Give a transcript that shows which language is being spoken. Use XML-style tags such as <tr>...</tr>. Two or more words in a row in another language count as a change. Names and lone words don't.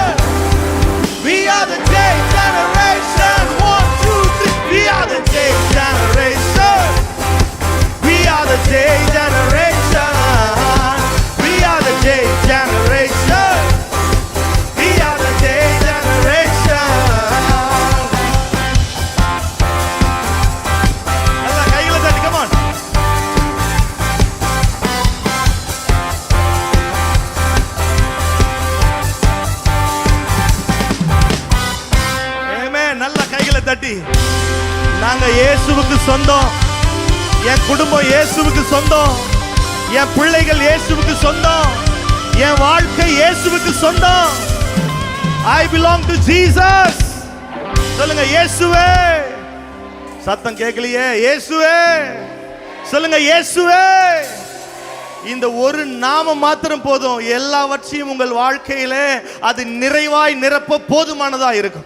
<en>We are the J generation. 1 2 3. We are the J generation. We are the J generation. We are the J generation. We are the J generation.</en> <ta>alla கைகளை தட்டி</ta> <en>come on. amen.</en> <ta>நல்ல கைகளை தட்டி நாங்க இயேசுவுக்கு சொந்தம். என் குடும்பம் இயேசுவுக்கு சொந்தம். என் பிள்ளைகள் இயேசுவுக்கு சொந்தம். என் வாழ்க்கை இயேசுவுக்கு சொந்தம்.</ta> <en>I belong to Jesus.</en> <ta>சொல்லுங்க இயேசுவே. சத்தம் கேட்கலையே. இயேசுவே. சொல்லுங்க இயேசுவே. இந்த ஒரு நாமம் மாத்திரம் போதும். எல்லாவற்றையும் உங்கள் வாழ்க்கையிலே அது நிறைவாய் நிரப்ப போதுமானதா இருக்கும்.</ta>